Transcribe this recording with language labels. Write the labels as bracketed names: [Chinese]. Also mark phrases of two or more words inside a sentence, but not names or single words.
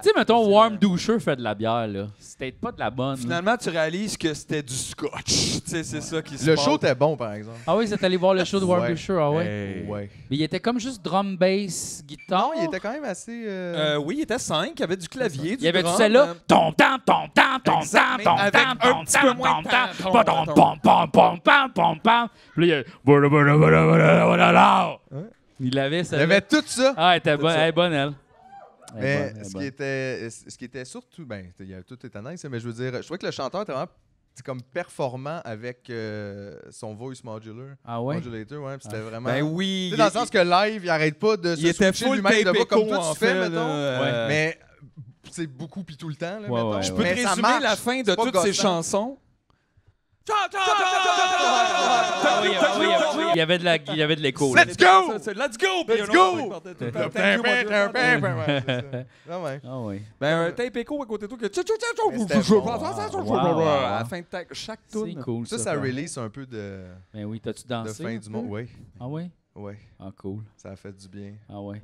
[French] Tu sais, mettons, Warm Doucher fait de la bière, là. C'est peut-être pas de la bonne. là. Finalement, tu réalises que c'était du scotch. Tu sais, c'est ça qui se Le passe. show était bon, par exemple. Ah oui, vous êtes allé voir le show de Warm Ouais. Doucher, ah ouais? Hey. Ouais. Mais il était comme juste [English] drum, bass, [French] guitare. Non, il était quand même assez... Oui, il était 5. Il y avait du clavier, Il y avait tout drum, celle-là. Tom, tam, tom, tam, tom, Exact, tam, mais tom, avec tam, un tom, petit peu tam, moins tom, de tam, temps, pom, pom, pom, pom, pom, pom, pom. Puis là, il avait Il ça. y avait tout ça. Ah, elle était bonne, ça. elle est bonne, elle. Elle est Mais bonne, elle est bonne. ce qui était surtout... Ben, tout était nice, mais je veux dire, je trouvais que le chanteur était vraiment comme performant avec son [English] voice modular. [French] Ah ouais? Modulator, ouais. Puis c'était vraiment... Ben oui. Tu sais, dans le sens que live, il arrête pas de il se était switcher full lui-même de tape voix comme écho, toi en tu fais, fait, mettons. là, Mais c'est beaucoup puis tout le temps, là, Ouais, mettons. ouais, Je ouais. peux Mais te ça résumer marche. la fin de C'est pas toutes ces gossant. chansons. Ah oui, ah oui, ah oui. Il y avait de l'écho. là. [English] Let's go! Let's go! Let's go! [French] Ah ouais. Ah oui. Ben, un tape écho à côté de toi que... Mais c'était bon. À la fin de chaque C'est tune. cool, Ça, ça. ça fait. release un peu de Ben oui, t'as-tu dansé? fin un du peu? monde. Oui, Ah oui? oui. Ah cool. Ça a fait du bien. Ah ouais.